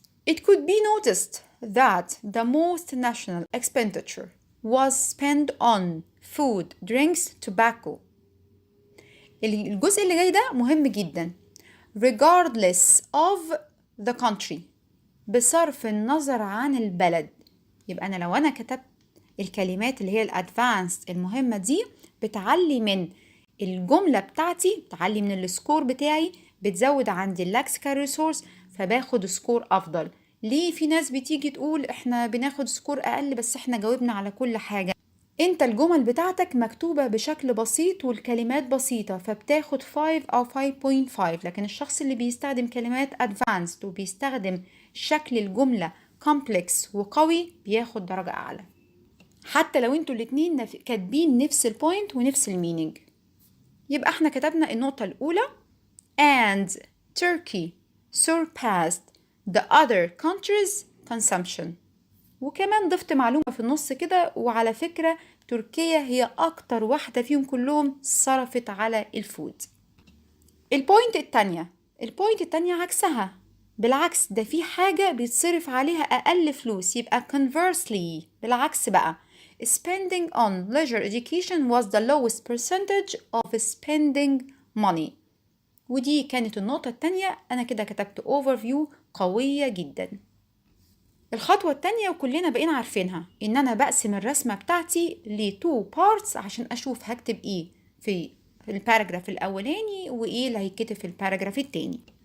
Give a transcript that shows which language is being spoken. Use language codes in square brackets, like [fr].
[en] It could be noticed that the most national expenditure was spent on food, drinks, tobacco. [ar] الجزء اللي جاي ده مهم جدا. [en] Regardless of the country، [ar] بصرف النظر عن البلد. يبقى أنا لو أنا كتبت الكلمات اللي هي الادفانسد المهمة دي، بتعلي من الجملة بتاعتي، بتعلي من السكور بتاعي، بتزود عندي اللكسيكال ريسورس، فباخد سكور أفضل. ليه في ناس بتيجي تقول احنا بناخد سكور أقل بس احنا جاوبنا على كل حاجة؟ انت الجمل بتاعتك مكتوبة بشكل بسيط والكلمات بسيطة، فبتاخد 5 أو 5.5. لكن الشخص اللي بيستخدم كلمات advanced وبيستخدم شكل الجملة complex وقوي بياخد درجة أعلى، حتى لو انتوا الاتنين كاتبين نفس البوينت ونفس المينينج. يبقى احنا كتبنا النقطة الأولى [en] and Turkey surpassed the other countries consumption. [ar] وكمان ضفت معلومة في النص كده، وعلى فكرة تركيا هي أكتر واحدة فيهم كلهم صرفت على الفود. البوينت التانية عكسها، بالعكس ده في حاجة بيتصرف عليها أقل فلوس. يبقى [en] conversely [ar] بالعكس بقى [en] spending on leisure education was the lowest percentage of spending money. [ar] ودي كانت النقطة التانية. أنا كده كتبت overview قوية جدا. الخطوة التانية وكلنا بقينا عارفينها، إن أنا بقسم الرسمة بتاعتي لتو بارتس عشان أشوف هكتب إيه في الباراجراف الأولاني وإيه اللي هيتكتب في الباراجراف التاني.